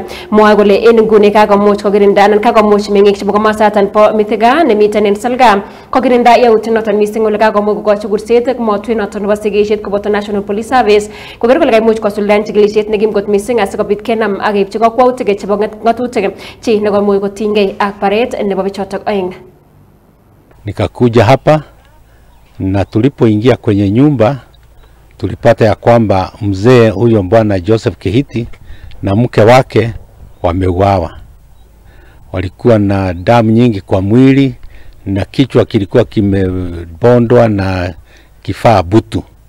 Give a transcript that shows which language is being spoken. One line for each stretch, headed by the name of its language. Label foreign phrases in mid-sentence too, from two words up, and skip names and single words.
Kalenjin: Mwoe kole en nguni kakomuch kokirinda anan kakomuch meng'ik chebo komosaton bo Mithiga nemiten en Salga kokirinda yautiet noton missing ole kakomuch kokochi kurset komotwet noton nebo sigisiet koboto National Police Service koker kole kaimuch kosuldaen chikilisiet nekim kot missing asikobit kenam ak keipchi kakwautik chebo ng'atutik chi nekomuch kotinygei ak baret nebo bichotok oeng.
Swahili: Nikakuja hapa na tulipoingia kwenye nyumba tulipata ya kwamba mzee huyo bwana Joseph Kihiti na mke wake wameuawa. Walikuwa na damu nyingi kwa mwili na kichwa kilikuwa kimebondwa na kifaa butu.